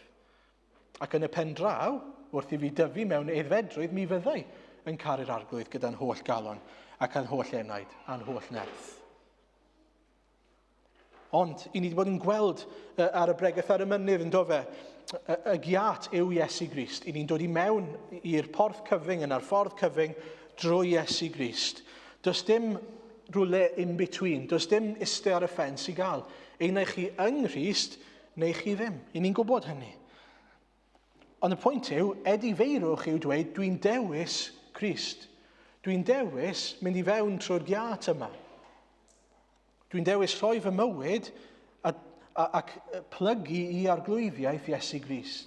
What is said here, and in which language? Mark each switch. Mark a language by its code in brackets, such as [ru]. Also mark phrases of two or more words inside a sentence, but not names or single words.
[cy] Ac yn y pen draw, wrth i fi dyfu mewn aeddfedrwydd, mi fyddai yn caru'r arglwydd gyda'n holl galon ac yn holl enaid a'n holl nerth. Ond, i ni wedi bod yn gweld ar y bregaeth ar y mynydd yn dofe, y giat yw Iesu Grist. I ni'n dod i mewn i'r porth cyfyng yn ar ffordd cyfyng drwy Iesu Grist. Does dim rhywle [en] in between, [cy] does dim iste ar y ffens i gael. Ein neu chi yng Nghrist, neu chi ddim. I ni'n gwybod hynny. Ond y pwynt yw, edifeirwch yw dweud, dwi'n dewis Crist. Dwi'n dewis mynd i fewn trwy'r giat yma. Dwi'n dewis rhoi fy mywyd ac plygu i arglwyddiaeth Iesu Grist.